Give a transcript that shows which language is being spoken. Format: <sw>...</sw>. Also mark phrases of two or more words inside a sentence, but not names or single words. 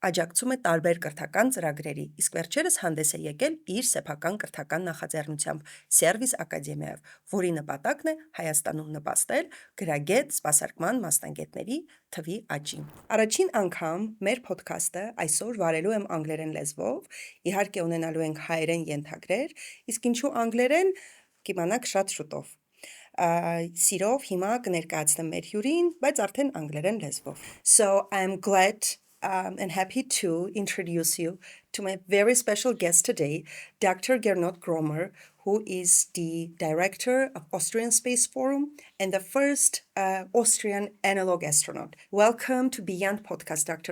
<hy>է տարբեր կրթական ծրագրերի, իսկ վերջերս հանդես է եկել իր սեփական կրթական նախաձեռնությամբ Սերվիս ակադեմիայով, որի նպատակն է Հայաստանում նպաստել գրագետ սպասարկման մասնագետների թվի աճին։ Առաջին անգամ մեր podcast-ը այսօր վարելու եմ անգլերեն լեզվով, իհարկե ունենալու ենք հայերեն ենթագրեր, իսկ ինչու անգլերեն կիմանաք շատ շուտով։ Սիրով հիմա կներկայացնեմ մեր հյուրին, բայց արդեն անգլերեն լեզվով։</hy> <en>So I'm glad and happy to introduce you to my very special guest today, Dr. Gernot Grömer, who is the director of Austrian Space Forum and the first Austrian analog astronaut. Welcome to Beyond Podcast, Dr.</en>